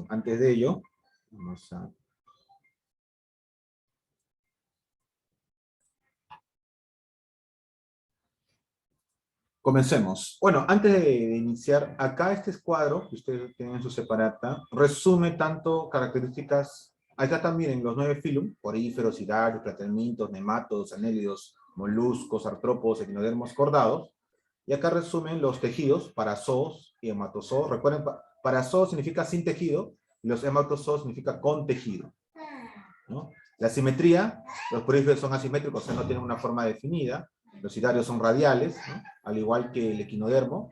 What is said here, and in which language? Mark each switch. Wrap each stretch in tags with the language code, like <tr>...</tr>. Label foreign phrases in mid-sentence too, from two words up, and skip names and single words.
<es>Antes de ello, vamos a... Comencemos. Bueno, antes de iniciar, acá este cuadro que ustedes tienen en su separata resume tanto características. Ahí está también en los 9 filum: poríferos, sidarios, platelmintos, nematodos, anélidos, moluscos, artrópodos, equinodermos, cordados. Y acá resumen los tejidos, parazoos y hematozoos. Recuerden, parazoos significa sin tejido, y los hematozoos significa con tejido, ¿no? La simetría: los poríferos son asimétricos, o sea, no tienen una forma definida. Los sidarios son radiales, ¿no? Al igual que el equinodermo.</es>